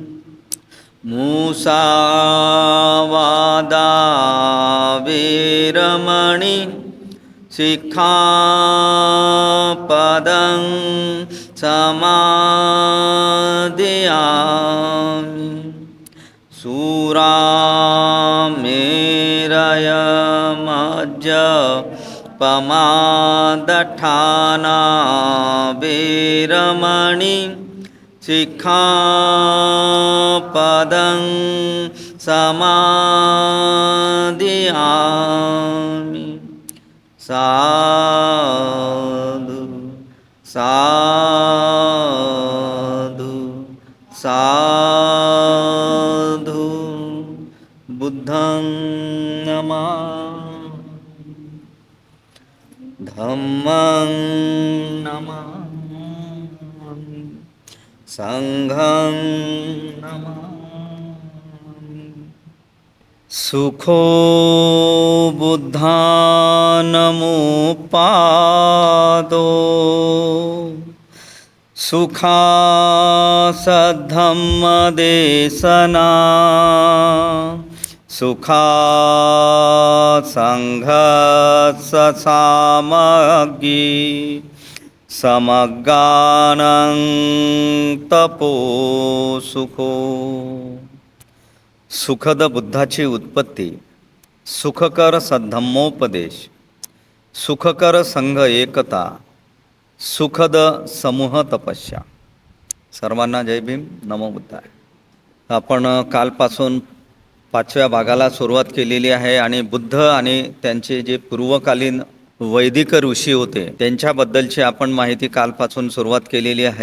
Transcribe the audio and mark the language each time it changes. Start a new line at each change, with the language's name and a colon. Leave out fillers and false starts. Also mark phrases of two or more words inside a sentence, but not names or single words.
Pali: मुसावादा वेरमणि सिक्खापदं समादियामि। सुरामेरयमज्जपमादठाना वेरमणि सिक्खापदं समादियामि। साधु साधु साधु। बुद्धं नमामि, धम्मं नमामि, संघं नमामि। सुखो बुद्धानमुपादो सुखासद्धम्मदेशना सुखासंघससामग्गी समगानं तपो सुखो।
Marathi: सुखद बुद्धाची उत्पत्ती, सुखकर सद्धम्मोपदेश, सुखकर संघ एकता, सुखद समूह तपस्या. सर्वांना जय भीम, नमो बुद्धाय. आपण कालपासून 5व्या भागाला सुरुवात केलेली आहे आणि बुद्ध आणि त्यांचे जे पूर्वकालीन वैदिक ऋषी होते त्यांच्याबद्दलची आपण माहिती कालपासून सुरुवात केलेली आहे.